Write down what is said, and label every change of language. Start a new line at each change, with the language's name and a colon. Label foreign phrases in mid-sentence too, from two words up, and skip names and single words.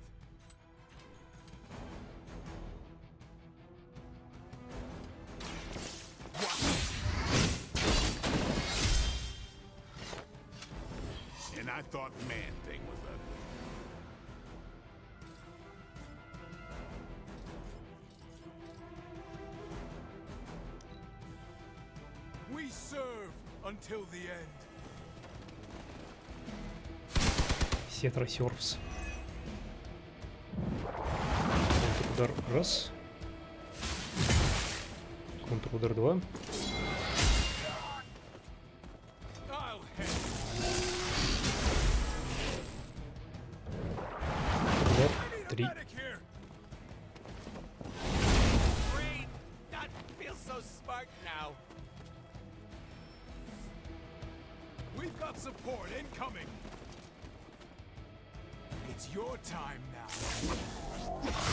English: And I thought Man-Thing was ugly. We serve until the end.
Russian: Сетра Сервс. Контрудар раз. Контрудар 2. Удар 3.
English: Brain, that feels so smart now. We've got support incoming. It's your time now.